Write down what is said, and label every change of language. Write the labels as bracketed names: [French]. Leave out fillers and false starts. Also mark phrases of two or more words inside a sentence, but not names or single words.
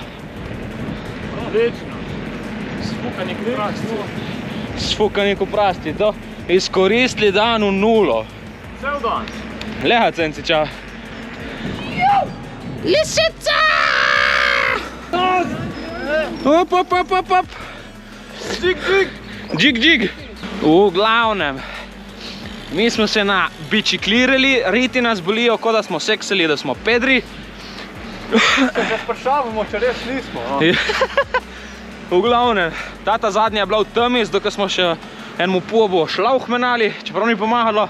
[Slovenian] Odlično. Sfukani koprasti. Sfukani koprasti, to. Izkoristili dan v nulo. Cel dan. Leha, Cenciča. Lisica! Op, op, op, op, op. Džig, džig. Džig, džig. V glavnem, mi smo se na biciklirali, riti nas bolijo, kot da smo seksali, da smo pedri. Se že sprašavamo, če res nismo. V glavnem, ta zadnja je bila v temi, zato ker smo še enemu pobu šlauh menali, čeprav ni pomagalo.